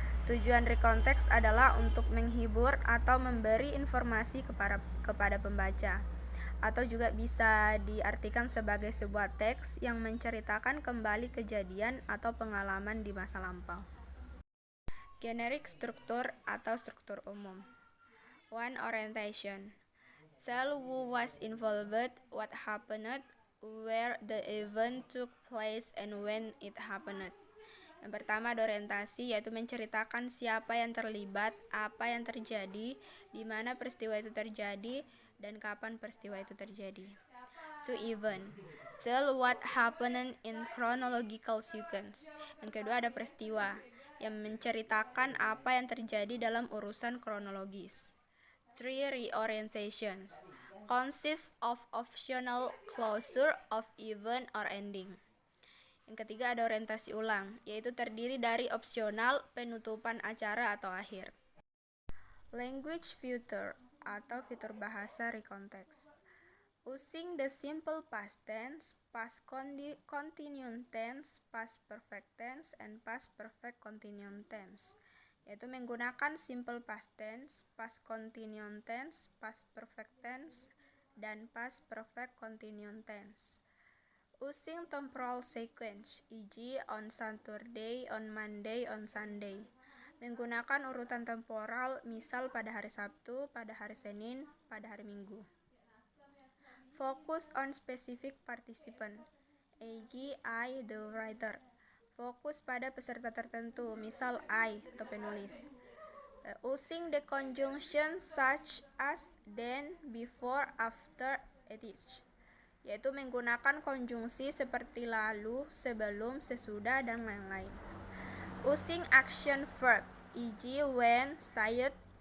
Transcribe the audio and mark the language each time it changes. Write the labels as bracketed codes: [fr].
[id] Tujuan recount text adalah untuk menghibur atau memberi informasi kepada pembaca, atau juga bisa diartikan sebagai sebuah teks yang menceritakan kembali kejadian atau pengalaman di masa lampau. Generic struktur atau struktur umum. 1. Orientation. [en] Tell who was involved, what happened, where the event took place, and when it happened. [id] Yang pertama ada orientasi, yaitu menceritakan siapa yang terlibat, apa yang terjadi, di mana peristiwa itu terjadi, dan kapan peristiwa itu terjadi. [en] 2. Event. Tell what happened in chronological sequence. [id] Yang kedua ada peristiwa, yang menceritakan apa yang terjadi dalam urusan kronologis. [en] 3. Reorientations. Consists of optional closure of event or ending. [id] Yang ketiga ada orientasi ulang, yaitu terdiri dari opsional, penutupan acara atau akhir. Language feature atau fitur bahasa recount text. [en] Using the simple past tense, past continuous tense, past perfect tense, and past perfect continuous tense, [id] yaitu menggunakan [en] simple past tense, past continuous tense, past perfect tense, dan past perfect continuous tense. Using temporal sequence, e.g. on Saturday, on Monday, on Sunday. [id] Menggunakan urutan temporal, misal pada hari Sabtu, pada hari Senin, pada hari Minggu. [en] Focus on specific participant, e.g. I, the writer. [id] Fokus pada peserta tertentu, misal I atau penulis. [en] Using the conjunction such as then, before, after, etc. [id] Yaitu menggunakan konjungsi seperti lalu, sebelum, sesudah, dan lain-lain. [en] Using action verb, e.g. when, stayed.